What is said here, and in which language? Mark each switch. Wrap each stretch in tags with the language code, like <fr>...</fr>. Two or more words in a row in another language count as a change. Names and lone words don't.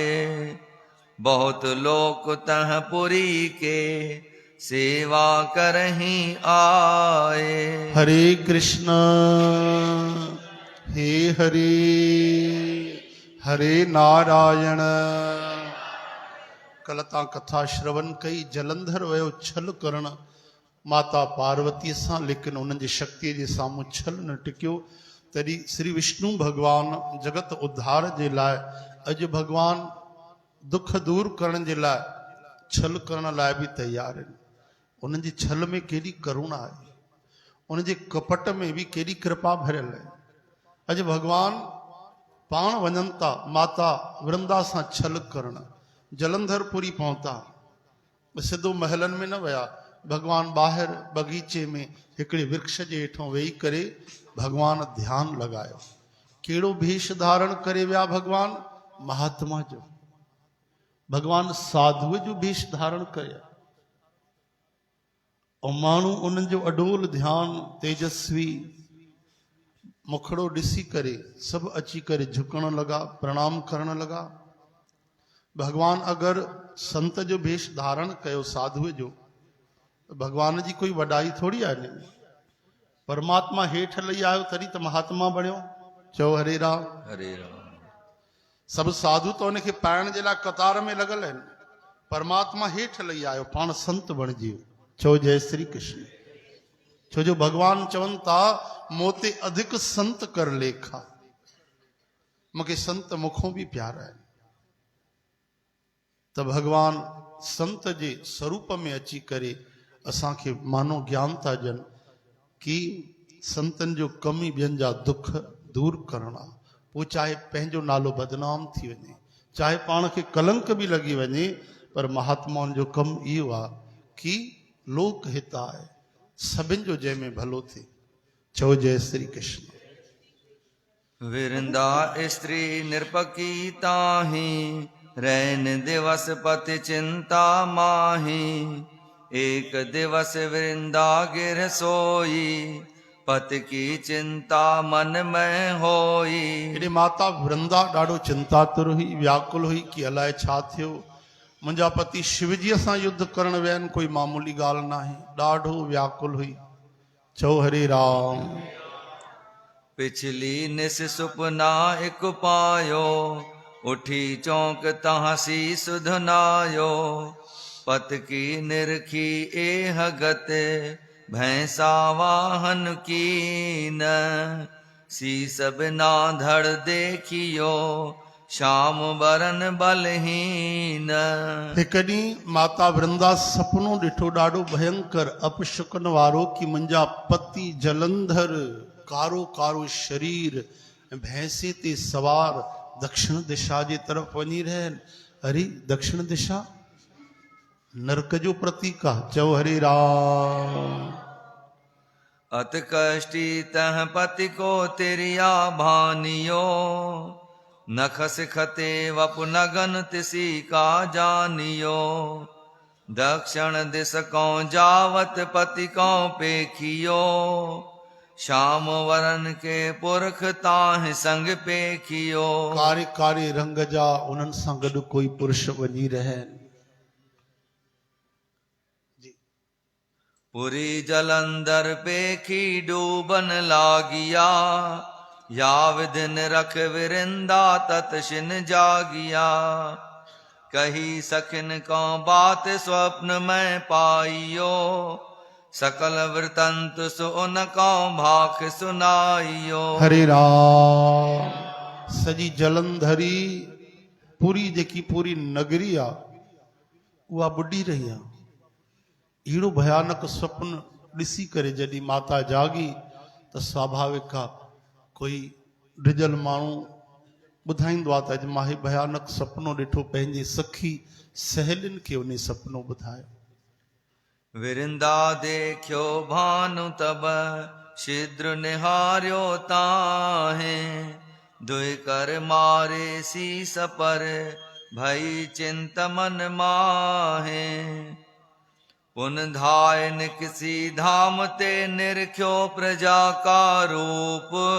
<hi>बहुत लोक तह पुरी के, सेवा करहीं आए।</hi> <sd>हरे कृष्ण हे हरे हरे नारायण। कल तां कथा श्रवण कई जलंधर वयो छल करण माता पार्वती सां, लेकिन उन्हनि जी शक्ति जे साम्हूं छल न टिकियो। तॾहिं श्री विष्णु भगवान जगत उद्धार जे लाइ अॼु भगवान दुख दूर करण जे लाइ छल करण लाइ बि तयार आहिनि। उन्हनि जी छल में केॾी करुणा आहे, उन जे कपट में बि केॾी कृपा भरियल आहे। अॼु भगवान पाण वञनि था माता वृंदा सां छल करण, जलंधरपुरी पहुता। सिधो महलनि में न विया, भगवान ॿाहिरि बगीचे में हिकिड़े वृक्ष जे हेठों वेही करे भगवान ध्यान लॻायो। कहिड़ो भेष धारण करे विया भगवान? महात्मा जो। भगवान साधुअ जो भेष धारण कया। ऐं माण्हू उन्हनि जो अडोल ध्यानु तेजस्वी मुखड़ो ॾिसी करे सभु अची करे झुकण लॻा, प्रणाम करण लॻा। भगवान अगरि संत जो भेष धारण कयो साधुअ जो, भगवान जी कोई वॾाई थोड़ी आहे हिन में। परमात्मा हेठि लही आयो तॾहिं त महात्मा बणियो। चओ हरे राम हरे राम। सभु साधु त उनखे पाइण जे लाइ कतार में लॻल आहिनि, परमात्मा हेठि लही आयो, पाण संत बणिजी वियो। चओ जय श्री कृष्ण। छो जो भगवान चवनि था</sd> <hi>मोते अधिक संत कर लेखा।</hi> <sd>मूंखे संत मुखों बि प्यारा आहिनि। त भगवान संत जे स्वरूप में अची करे असांखे मानो ज्ञान था ॾियनि कि संतनि जो कम ई ॿियनि जा दुख दूर करणु आहे। पोइ चाहे पंहिंजो नालो बदनाम थी वञे, चाहे पाण खे कलंक बि लॻी वञे, पर महात्माउनि जो कमु इहो आहे कि लोक हित आहे, सभिनि जो जंहिंमें भलो थिए। चओ जय श्री कृष्ण।</sd> <hi>विरंदा स्त्री निरपकी ताही, रैन दिवस पति चिंता माही। एक दिवस वृंदा गिर सोई, पति की चिंता मन में होई।</hi> <sd>हेॾे माता वृंदा ॾाढो चिंतातुर हुई, व्याकुल हुई कि अलाए छा थियो। मुंहिंजा पति शिवजीअ सां युद्ध करण विया आहिनि, कोई मामूली ॻाल्हि न आहे। ॾाढो व्याकुल हुई। चओ हरे राम।</sd> <hi>पिछली निस सुपना एक पायो, उठी चौंक तहाँ शीस धुनायो पत की निरखी एह गत भैंसा वाहन कीन शीस बिना धड़ देखियो श्याम बरन बलहीन।</hi> <sd>हिक ॾींहुं माता वृंदा सपनो ॾिठो ॾाढो भयंकर अपशकुन वारो कि मुंहिंजा पति जलंधर कारो कारो शरीर ऐं भैंसे ते सवार दक्षिण दिशा जे तरफ़ वञी रहिया आहिनि। अरे दक्षिण दिशा नरक जो प्रतीक आहे। चओ हरे राम।</sd> <hi>अत कष्टी तह पति को तिरिया भानियो नख सिखते वपु नगन तिसी का जानियो दक्षिण दिस कौ जावत पति कौ पेखियो श्याम वरन के पुरख ताहि संग पेखियो।</hi> <sd>कारे कारे रंग जा उन्हनि सां गॾु कोई पुरुष वञी रहिया आहिनि।</sd> <hi>पुरी जलंधर पेखी डूबन लागिया या विधिन रख विरिंदा तत शिन जागिया कही सखिन को बात स्वप्न में पाइयो सकल वृतंत सुन को भाख सुनाइयो।</hi> <sd>हरे राम। सजी जलंधरी पूरी जेकी पूरी नगरी आहे उहा बुॾी रही आहे। अहिड़ो भयानक स्वप्न ॾिसी करे जॾहिं माता जागी त स्वाभाविक आहे कोई डिजल माण्हू ॿुधाईंदो आहे त अॼु मां हीउ भयानक सपनो ॾिठो। पंहिंजी सखी सहेलियुनि खे उन सपनो ॿुधायो।</sd> <hi>विरिंदा देखियो भानु तब छिद्र निहारियो ताहे दुई कर मारे शीस पर भई चिंत मन माहे पुन धायन किसी धाम ते निरख्यो प्रजा का रूप</hi>